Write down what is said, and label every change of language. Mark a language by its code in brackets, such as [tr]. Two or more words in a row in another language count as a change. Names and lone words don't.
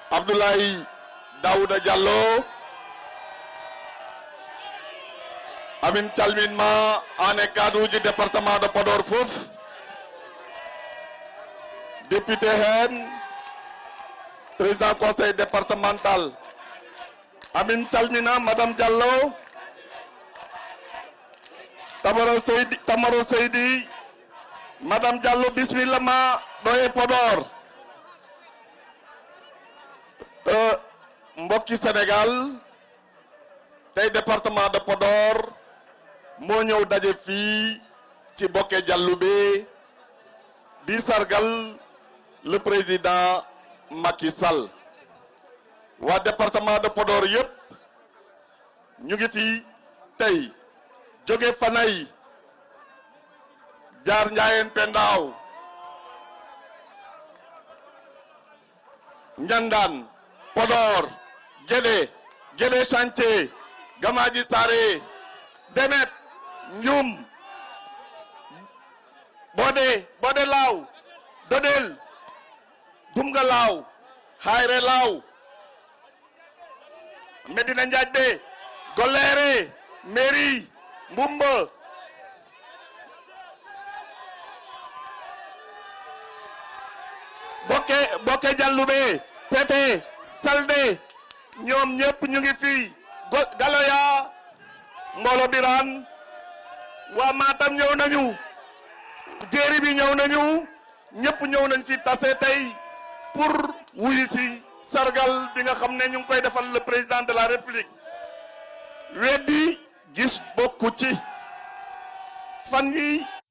[ff] Abdoulaye Daouda Diallo amin calminma ane [fr] cadre du département de Podor [ff] fof député hen président conseil départemental amin calmina madame Diallo [wo] Tamaro Seydi madame Diallo bismillah ma doye Podor mbokki Sénégal tey département de Podor moo ñëw daje fii ci Boké Dialoubé di sargal [fr] le président Macky Sall [wo] waa [fr] département de Podor [wo] yépp ñu ngi fi tey jóge Fanay jaar Njaayeen Pendaaw Njandaan Podor Guédé Chantier Gamaji Saré Demet Njum Bodé Law Dodel Dumga Law Hayre Law Medina Ndiadé Goléré Mairie Mbumba Boké Dialoubé Pété Saldé ñoom ñëpp ñu ngi fii Galoya Mbolo Birane waa Matam ñëw nañu jéeri bi ñëw nañu ñëpp ñëw nañ fi tase tey pour wuyu si sargal bi nga xam ne ñu ngi koy defal [fr] le président de la république [wo] weddi gis bokku ci fan yi